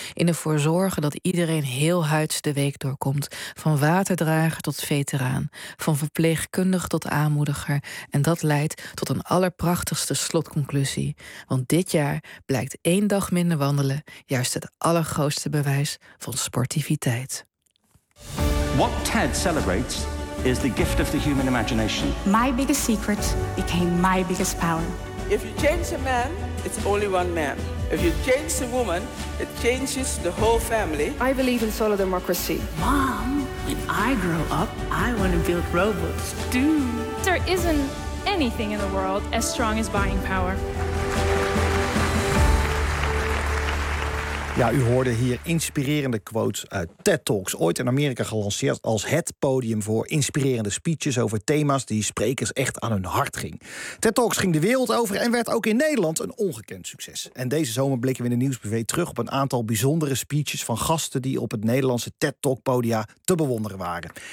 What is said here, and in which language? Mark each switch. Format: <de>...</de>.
<nl>In ervoor zorgen dat iedereen heelhuids de week doorkomt. Van waterdrager tot veteraan. Van verpleegkundig tot aanmoediger. En dat leidt tot een allerprachtigste slotconclusie. Want dit jaar blijkt één dag minder wandelen juist het allergrootste bewijs van sportiviteit.</nl> <en>What TED celebrates is the gift of the human imagination. My biggest secret became my biggest power. If you change a man, it's only one man. If you change a woman, it changes the whole family. I believe in solo democracy. Mom, when I grow up, I want to build robots too. There isn't anything in the world as strong as buying power.</en> <nl>Ja, u hoorde hier inspirerende quotes uit TED Talks. Ooit in Amerika gelanceerd als het podium voor inspirerende speeches over thema's die sprekers echt aan hun hart ging. TED Talks ging de wereld over en werd ook in Nederland een ongekend succes. En deze zomer blikken we in de Nieuwsbv terug op een aantal bijzondere speeches van gasten die op het Nederlandse TED Talk podia te bewonderen waren.</nl>